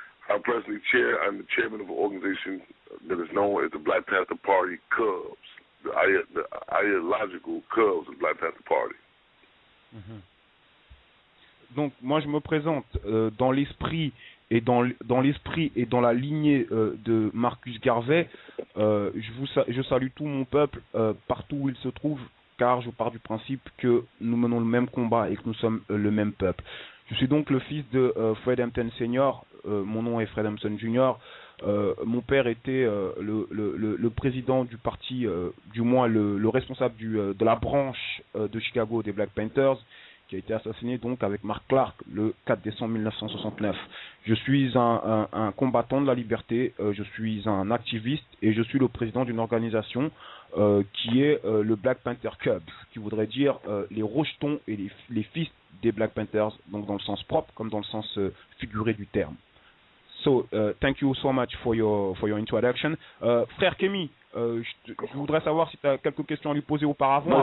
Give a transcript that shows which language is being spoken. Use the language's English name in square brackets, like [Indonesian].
[English] I'm presently I'm the chairman of an organization that is known as the Black Panther Party Cubs, the ideological Cubs of the Black Panther Party. [French] Donc moi je me présente dans l'esprit et dans la lignée de Marcus Garvey. Je salue tout mon peuple partout où il se trouve, car je pars du principe que nous menons le même combat et que nous sommes le même peuple. Je suis donc le fils de Fred Hampton Senior. Mon nom est Fred Hampton Jr. Mon père était le président du parti, du moins le responsable de la branche de Chicago des Black Panthers, qui a été assassiné donc avec Mark Clark le 4 décembre 1969. Je suis un combattant de la liberté, je suis un activiste et je suis le président d'une organisation qui est le Black Panther Cubs, qui voudrait dire les rejetons et les fils des Black Panthers, donc dans le sens propre comme dans le sens figuré du terme. [English] So, thank you so much for your introduction. [French] Frère Kémy, je voudrais savoir si tu as quelques questions à lui poser auparavant.